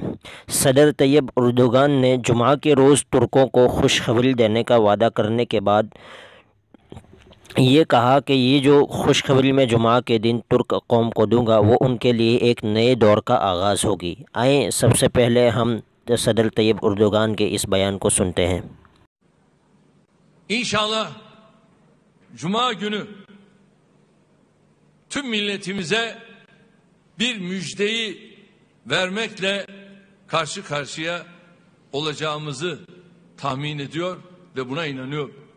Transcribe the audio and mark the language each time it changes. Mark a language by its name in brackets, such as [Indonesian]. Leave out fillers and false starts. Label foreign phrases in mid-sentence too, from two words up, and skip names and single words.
[Urdu] صدر طیب اردوغان نے جمعہ کے روز ترکوں کو خوشخبری دینے کا وعدہ کرنے کے بعد یہ کہا کہ یہ جو خوشخبری میں جمعہ کے دن ترک قوم کو دوں گا وہ ان کے لیے ایک نئے دور کا آغاز ہوگی۔ آئیں سب سے پہلے ہم صدر طیب اردوغان کے اس بیان کو سنتے ہیں۔ [Turkish] İnşallah Cuma günü tüm milletimize bir müjdeyi vermekle karşı karşıya olacağımızı tahmin ediyor ve buna inanıyorum.